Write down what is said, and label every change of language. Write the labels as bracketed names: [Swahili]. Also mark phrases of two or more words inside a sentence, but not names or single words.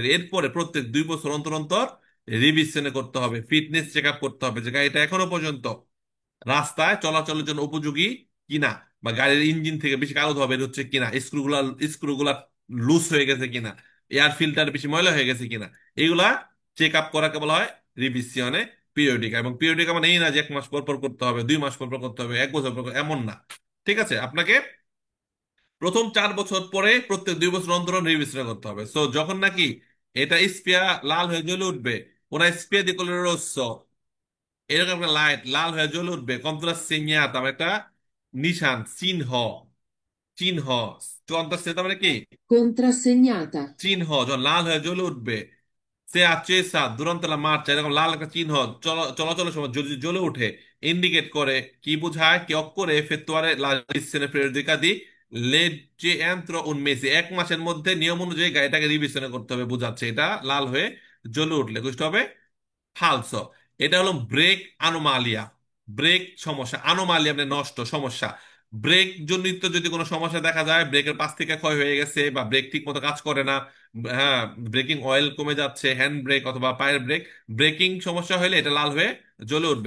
[Bangla] এরপরে প্রত্যেক 2 বছর অন্তর অন্তর রিভিশনে করতে হবে, ফিটনেস চেক আপ করতে হবে যে গাড়িটা এখনো পর্যন্ত রাস্তায় চলাচলের জন্য উপযোগী কিনা, বা গাড়ির ইঞ্জিন থেকে বেশি কালো ধোঁয়া বের হচ্ছে কিনা, স্ক্রুগুলা লুজ হয়ে গেছে কিনা, এয়ার ফিল্টার বেশি ময়লা হয়ে গেছে কিনা, এগুলা চেক আপ করাকে বলা হয় [Italian] revisione periodica. [Bangla] এবং পিরিয়ডিকা মানে এই না যে 1 মাস পর পর করতে হবে, 2 মাস পর পর করতে হবে, 1 বছর পর এমন না। ঠিক আছে? আপনাকে প্রথম 4 বছর পরে প্রত্যেক 2 বছর অন্তর রিভিশন করতে হবে। সো যখন নাকি এটা স্পিয়া লাল হয়ে জ্বলে উঠবে, [Italian] una spia di colore rosso, [Bangla] এরকম একটা লাইট লাল হয়ে জ্বলে উঠবে, কন্ট্রাসেঞ্জাতা, একটা নিশান, চিহ্ন, চিহ্ন, কন্ট্রাসেঞ্জাতা মানে কি? [Italian] Contrassegnata. [Bangla] চিহ্ন, যখন লাল হয়ে জ্বলে উঠবে, সে [Italian] accesa durante la marcia [Bangla] এরকম লাল একটা চিহ্ন চলাচলের সময় যদি জ্বলে উঠে, ইন্ডিকেট করে, কি বোঝায়? কি [Italian] occorre effettuare la revisione periodica di legge entro un mese, [Bangla] 1 মাসের মধ্যে নিয়ম অনুযায়ী গাড়িটাকে রিভিশন করতে হবে, বোঝাচ্ছে এটা লাল হয়ে জ্বলে উঠলে। বুঝতে হবে ফালসো। এটা হলো ব্রেক আনোমালিয়া। ব্রেক সমস্যা, আনোমালিয়া মানে নষ্ট সমস্যা। ব্রেক জনিত যদি কোনো সমস্যা দেখা যায়, ব্রেকের পাশ থেকে ক্ষয় হয়ে গেছে বা ব্রেক ঠিক মতো কাজ করে না, হ্যাঁ, ব্রেকিং অয়েল কমে যাচ্ছে, হ্যান্ড ব্রেক অথবা পায়ের ব্রেক, ব্রেকিং সমস্যা হলে এটা লাল হয়ে জ্বলে উঠবে।